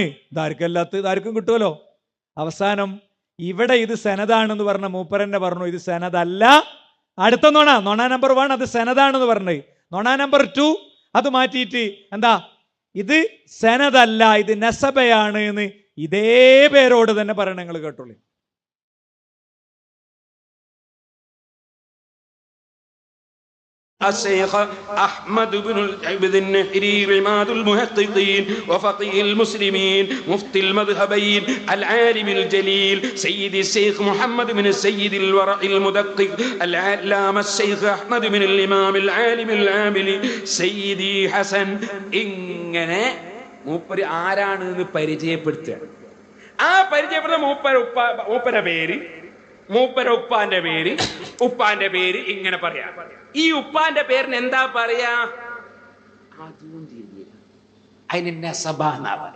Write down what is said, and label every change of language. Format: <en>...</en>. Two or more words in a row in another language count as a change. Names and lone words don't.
<ml>ഇതാർക്കല്ലാത്ത ഇതാർക്കും കിട്ടുമല്ലോ. അവസാനം ഇവിടെ ഇത് സെനതാണെന്ന് പറഞ്ഞ മൂപ്പരന്നെ പറഞ്ഞു ഇത് സെനതല്ല. അടുത്ത നൊണ നമ്പർ 1 അത് സെനതാണെന്ന് പറഞ്ഞത്. നൊണ നമ്പർ 2 അത് മാറ്റിയിട്ട് എന്താ ഇത് സനദല്ല, ഇത് നസബയാണ് എന്ന് ഇതേ പേരോട് തന്നെ പറയണം. നിങ്ങൾ കേട്ടോളൂ.</ml> <ar>الشيخ أحمد بن العبد النحري عماد المحققين وفقيه المسلمين مفتي المذهبين العالم الجليل سيد الشيخ محمد بن السيد الورع المدقق العلامة الشيخ أحمد بن الإمام العالم العامل سيدي حسن</ar> <ml>ഇങ്ങനെ മൂപ്പര് ആരാണെന്ന് പരിചയപ്പെടുത്തുക. ആ പരിചയപ്പെടുന്ന മൂപ്പരുടെ പേര്, മൂപ്പര ഉപ്പാന്റെ പേര്, ഉപ്പാന്റെ പേര് ഇങ്ങനെ പറയാം. ഈ ഉപ്പാന്റെ പേരിന് എന്താ പറയാ? അതിന് നസബ എന്നാ പറയാ.</ml>